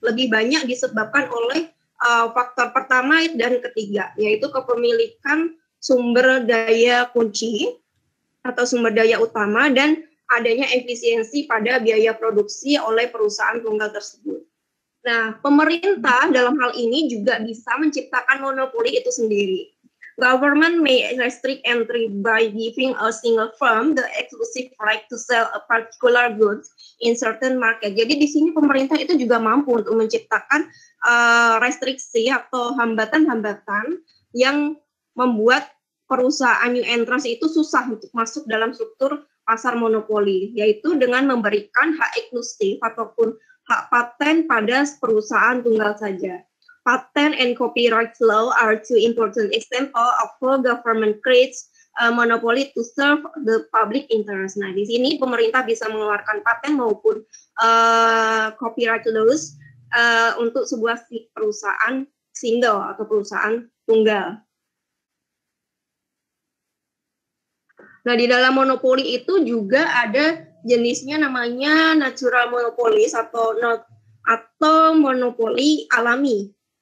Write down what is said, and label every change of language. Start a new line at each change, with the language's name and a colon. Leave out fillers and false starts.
Indonesian: Lebih banyak disebabkan oleh faktor pertama dan ketiga, yaitu kepemilikan sumber daya kunci atau sumber daya utama dan adanya efisiensi pada biaya produksi oleh perusahaan tunggal tersebut. Nah, pemerintah dalam hal ini juga bisa menciptakan monopoli itu sendiri.
English: Government may restrict entry by giving a single firm the exclusive right to sell a particular goods in certain market.
Indonesian: Jadi di sini pemerintah itu juga mampu untuk menciptakan restriksi atau hambatan-hambatan yang membuat perusahaan new entrants itu susah untuk masuk dalam struktur pasar monopoli, yaitu dengan memberikan hak eksklusif ataupun hak paten pada perusahaan tunggal saja.
English: Patent and copyright law are two important examples of how government creates a monopoly to serve the public interest.
Indonesian: Nah, di sini pemerintah bisa mengeluarkan paten maupun copyright laws untuk sebuah perusahaan single atau perusahaan tunggal. Nah, di dalam monopoli itu juga ada jenisnya namanya natural monopolies atau monopoli alami.